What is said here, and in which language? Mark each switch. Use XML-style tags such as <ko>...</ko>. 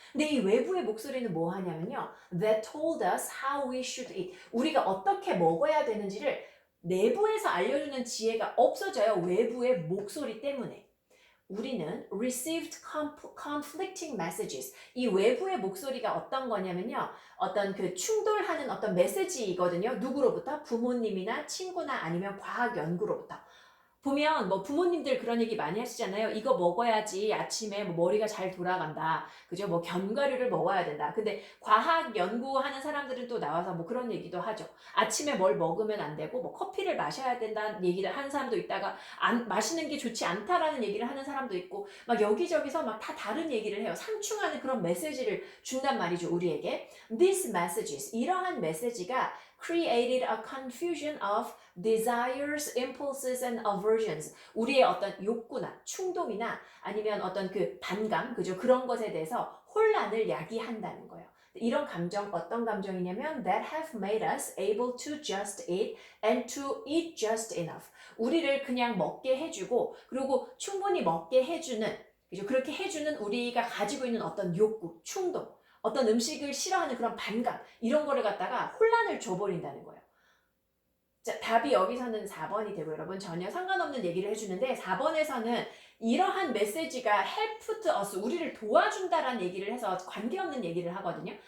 <ko>근데 이 외부의 목소리는 뭐 하냐면요.</ko> <en>That told us how we should eat.</en> <ko>우리가 어떻게 먹어야 되는지를 내부에서 알려주는 지혜가 없어져요. 외부의 목소리 때문에. 우리는</ko> <en>received conflicting messages.</en> <ko>이 외부의 목소리가 어떤 거냐면요. 어떤 그 충돌하는 어떤 메시지이거든요. 누구로부터? 부모님이나 친구나 아니면 과학 연구로부터. 보면 뭐 부모님들 그런 얘기 많이 하시잖아요. 이거 먹어야지 아침에 뭐 머리가 잘 돌아간다. 그죠? 뭐 견과류를 먹어야 된다. 근데 과학 연구하는 사람들은 또 나와서 뭐 그런 얘기도 하죠. 아침에 뭘 먹으면 안 되고 뭐 커피를 마셔야 된다는 얘기를 하는 사람도 있다가 마시는 게 좋지 않다라는 얘기를 하는 사람도 있고 막 여기저기서 막 다 다른 얘기를 해요. 상충하는 그런 메시지를 준단 말이죠. 우리에게.</ko> <en>These messages,</en> <ko>이러한 메시지가</ko> <en>created a confusion of desires, impulses and aversions.</en> <ko>우리의 어떤 욕구나 충동이나 아니면 어떤 그 반감, 그죠? 그런 것에 대해서 혼란을 야기한다는 거예요. 이런 감정, 어떤 감정이냐면</ko> <en>that have made us able to just eat and to eat just enough.</en> <ko>우리를 그냥 먹게 해주고 그리고 충분히 먹게 해주는, 그죠? 그렇게 해주는 우리가 가지고 있는 어떤 욕구, 충동, 어떤 음식을 싫어하는 그런 반감, 이런 거를 갖다가 혼란을 줘버린다는 거예요. 자, 답이 여기서는 4번이 되고 여러분 전혀 상관없는 얘기를 해주는데 4번에서는 이러한 메시지가</ko> <en>help to us,</en> <ko>우리를 도와준다라는 얘기를 해서 관계없는 얘기를 하거든요.</ko>